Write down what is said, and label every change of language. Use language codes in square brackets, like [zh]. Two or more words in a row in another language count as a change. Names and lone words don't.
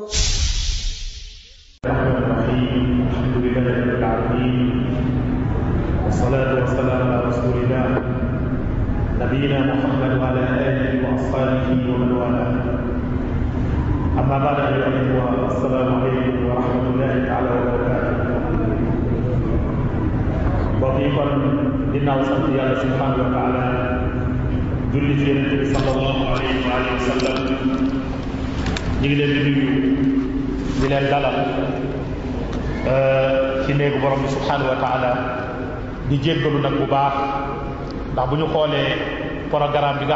[ar] الحمد لله رب العالمين والصلاة والسلام على رسول الله نبينا محمد وعلى آله وأصحابه ومن والاه أما بعد أيها الإخوة السلام عليكم ورحمة الله تعالى وبركاته [wo] وفي kon ginnaaw sant Yàlla [ar] سبحانه وتعالى [wo] julli ci Yonent bi [ar] صلى الله عليه وسلم [wo] ñu ngi leen di nuyu di leen dalal ci néegu borom bi [ar] سبحانه وتعالى [wo] di jéggalu nag bu baax ndax bu ñu xoolee programme bi nga